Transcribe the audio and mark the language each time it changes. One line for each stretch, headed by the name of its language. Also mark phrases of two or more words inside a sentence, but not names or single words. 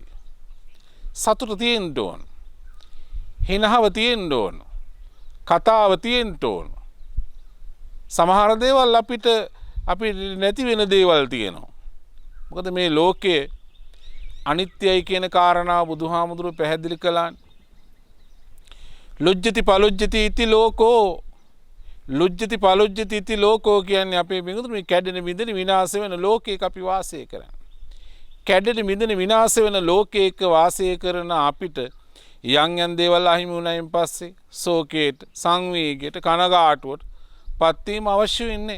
Sinhala: සතුට තියෙන්න ඕන. හිනහව තියෙන්න ඕන. කතාව තියෙන්න ඕන. සමහර දේවල් අපිට නැති වෙන දේවල් තියෙනවා. මොකද මේ ලෝකයේ අනිත්‍යයි කියන කාරණාව බුදුහාමුදුරුවෝ පැහැදිලි කළානේ.
Pali: ලුජ්ජති පලුජ්ජති ඉති ලෝකෝ, ලුජ්ජති පලුජ්ජති ඉති ලෝකෝ
Sinhala: කියන්නේ අපේ මිනිඳු මේ කැඩෙන බිඳෙන විනාශ වෙන ලෝකයක අපි වාසය කරන්නේ. කැඩෙන බිඳෙන විනාශ වෙන ලෝකයක වාසය කරන අපිට යම් දේවල් අහිමි වුණායින් පස්සේ ශෝකයට, සංවේගයට, කනගාටුවට පත් වීම අවශ්‍ය වෙන්නේ.